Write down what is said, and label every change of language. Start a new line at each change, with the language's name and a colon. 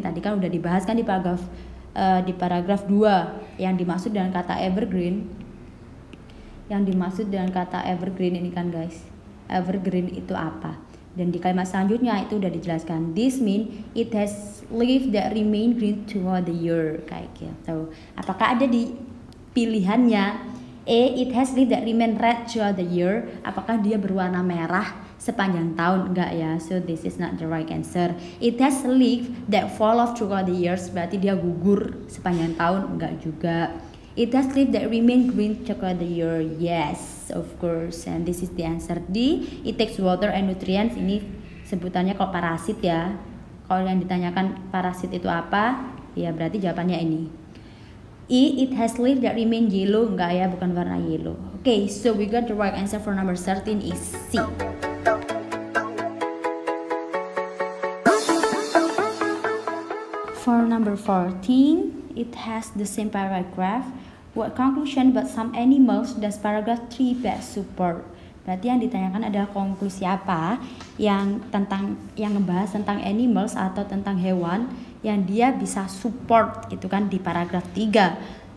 Indonesian: Tadi kan udah dibahas kan di paragraf 2. Yang dimaksud dengan kata evergreen. Yang dimaksud dengan kata evergreen ini kan guys. Evergreen itu apa? Dan di kalimat selanjutnya itu udah dijelaskan.
English: This mean it has leaves that remain green throughout the year
Indonesian: kayak gitu. Apakah ada di pilihannya A.
English: It has leaves that remain red throughout the year.
Indonesian: Apakah dia berwarna merah sepanjang tahun? Enggak ya.
English: So this is not the right answer. It has leaves that fall off throughout the years.
Indonesian: Berarti dia gugur sepanjang tahun? Enggak juga.
English: It has leaves that remain green throughout the year. Yes, of course. And this is the answer D. It takes water and nutrients.
Indonesian: Ini sebutannya kalau parasit ya. Kalau yang ditanyakan parasit itu apa? Ya berarti jawabannya ini. E.
English: It has leaves that remain yellow.
Indonesian: Enggak ya, bukan warna
English: yellow. Okay, so we got the right answer for number 13 is C. For number 14, it has the same paragraph. What conclusion but some animals does paragraph 3 best support?
Indonesian: Berarti yang ditanyakan adalah konklusi apa yang ngebahas tentang animals atau tentang hewan yang dia bisa support gitu kan di paragraf 3.